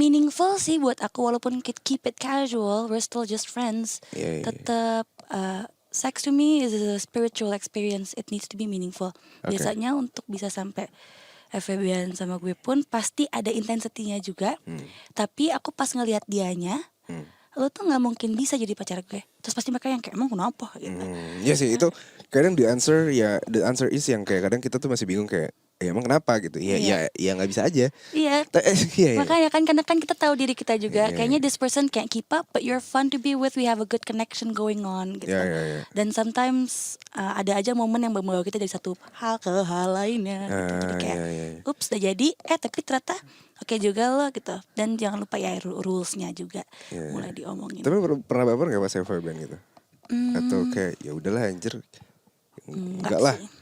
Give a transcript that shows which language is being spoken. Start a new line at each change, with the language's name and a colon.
English: meaningful
Indonesian: sih buat aku, walaupun
English: keep it casual, we're still just friends. Tetap sex to me is a spiritual experience, it needs to be meaningful.
Indonesian: Biasanya untuk bisa sampai FWB-an sama gue pun pasti ada intensity-nya juga. Tapi aku pas ngelihat dianya, lo tuh nggak mungkin bisa jadi pacar gue. Terus pasti mereka yang kayak emang kenapa gitu. Iya sih, itu kadang
English: the answer is
Indonesian: yang kayak kadang kita tuh masih bingung kayak ya emang kenapa gitu. Ya nggak bisa aja. Iya. Makanya kan karena kan kita tahu diri kita juga.
English: Kayaknya this person can't keep up, but you're fun to be with. We have a good connection going on gitu.
Indonesian: Dan sometimes ada aja momen yang membawa kita dari satu hal ke hal lainnya. Gitu. Jadi kayak, ups, udah jadi. Tapi ternyata oke juga loh gitu. Dan jangan lupa ya rulesnya juga mulai diomongin. Tapi pernah baper nggak pas FWB gitu? Atau kayak ya udahlah anjir. Enggak lah.